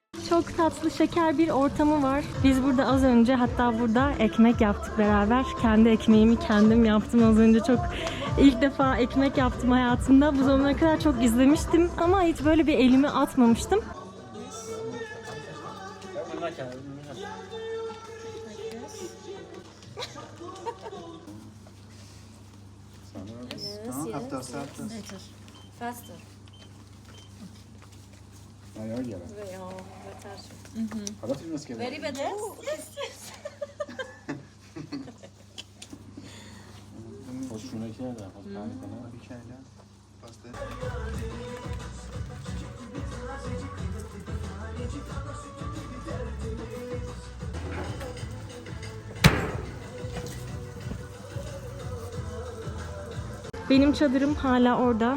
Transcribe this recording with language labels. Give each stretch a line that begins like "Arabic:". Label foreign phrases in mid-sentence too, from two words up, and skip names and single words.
Turkish: çok tatlı, şeker bir ortamı var. Biz burada az önce, hatta burada ekmek yaptık beraber. Kendi ekmeğimi kendim yaptım az önce. Çok ilk defa ekmek yaptım hayatımda. Bu zamana kadar çok izlemiştim ama hiç böyle bir elimi atmamıştım.
English: Faster.
Swedish: Ja, gärna.
Dutch: Ja, beter.
Swedish: Alla filmer ska
English: Very better.
Turkish: Hoşuna gider de. Bir kere. Benim çadırım hala orada.